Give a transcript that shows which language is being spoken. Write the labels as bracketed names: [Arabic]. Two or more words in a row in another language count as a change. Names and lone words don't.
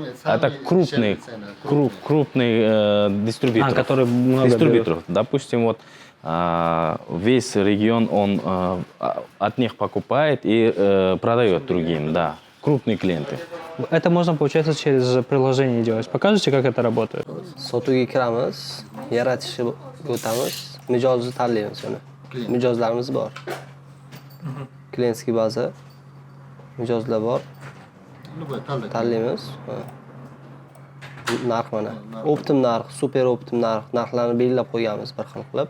[Russian] Это крупный дистрибьютор. Который много дистрибьюторов. Допустим, вот весь регион он от них покупает и продает другим, да. Крупные клиенты. Это можно, получается, через приложение делать. Покажете, как это работает? [Uzbek] Sotuvga kiramiz, yaratishga o'tamiz, mijozni tanlaymiz uni. Mijozlarimiz bor. [Russian] клиентский база, [Uzbek] mijozlar bor. Tanlaymiz. Narx mana. Optim narx, super optim narx, narxlarni belgilab qo'yganmiz bir xil qilib.